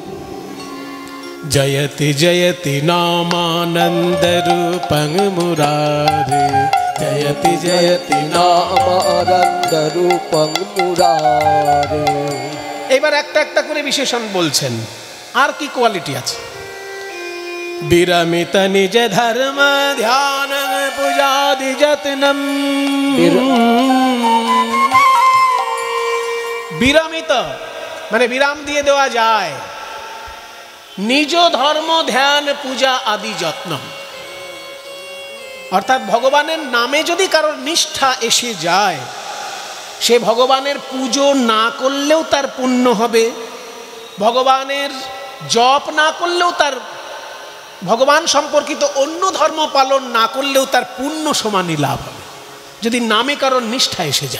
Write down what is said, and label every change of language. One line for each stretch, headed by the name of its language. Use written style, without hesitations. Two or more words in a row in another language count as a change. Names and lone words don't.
Sanskrit: জয়তি জয়তি নামানন্দ রূপং মুরারে, জয়তি জয়তি নামানন্দ রূপং মুরারে।
Bangla: এবার একটা একটা করে বিশেষণ বলছেন। আর কি কোয়ালিটি আছে?
Sanskrit: विरमित निज धर्म ध्यान पूजादि যত্নম।
Bangla: বিরামিত মানে বিরাম দিয়ে দেওয়া যায়, নিজ ধর্ম ধ্যান পূজা আদি যত্ন, অর্থাৎ ভগবানের নামে যদি কারোর নিষ্ঠা এসে যায়, সে ভগবানের পুজো না করলেও তার পুণ্য হবে, ভগবানের জপ না করলেও তার, ভগবান সম্পর্কিত অন্য ধর্ম পালন না করলেও তার পুণ্য সমানই লাভ হবে, যদি নামে কারোর নিষ্ঠা এসে যায়।